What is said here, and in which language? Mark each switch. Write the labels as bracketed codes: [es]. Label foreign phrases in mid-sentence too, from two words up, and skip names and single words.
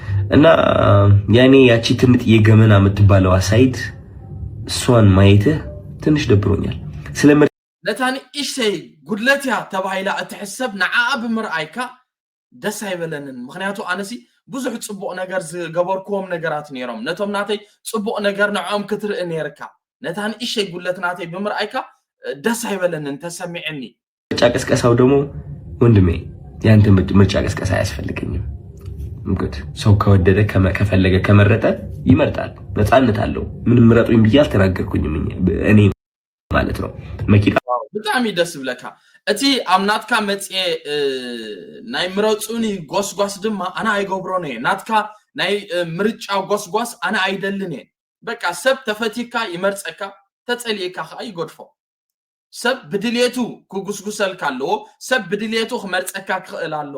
[am] እና ያኔ ያቺ ትንጥ የገመና የምትባለው ሳይድ እሷን ማየትህ ትንሽ ደብሮኛል። [ti] ነታኒ ኢሽተይ ጉድለትያ ተባሂላ እትሕሰብ ንዓኣ ብምርኣይካ ደስ ኣይበለንን። ምክንያቱ ኣነሲ ብዙሕ ፅቡቕ ነገር ዝገበርክዎም ነገራት ነይሮም ነቶም ናተይ ፅቡቕ ነገር ንዖም ክትርኢ ነርካ ነታኒ ኢሽተይ ጉድለት ናተይ ብምርኣይካ ደስ ኣይበለንን ተሰሚዕኒ። [am] ምርጫ ቀስቀሳው ደግሞ ወንድሜ ያንተ ምርጫ ቀስቀሳ አያስፈልገኝም። እንግዲህ ሰው ከወደደ ከፈለገ ከመረጠ ይመርጣል፣ ነፃነት አለው። ምንም ምረጡኝ ብዬ አልተናገርኩኝም እኔ ማለት ነው። መኪና [ti] በጣም ደስ ብለካ እቲ አምናትካ መጽ ናይ ምረጹኒ ጎስጓስ ድማ አና አይገብሮነ ናትካ ናይ ምርጫው ጎስጓስ አና አይደልኔ በቃ ሰብ ተፈቲካ ይመርጸካ ተጸልይካ አይጎድፎ ሰብ ብድሌቱ ኩጉስጉሰልካ ኣለዎ ሰብ ብድሌቱ ክመርጸካ ክእል ኣለዎ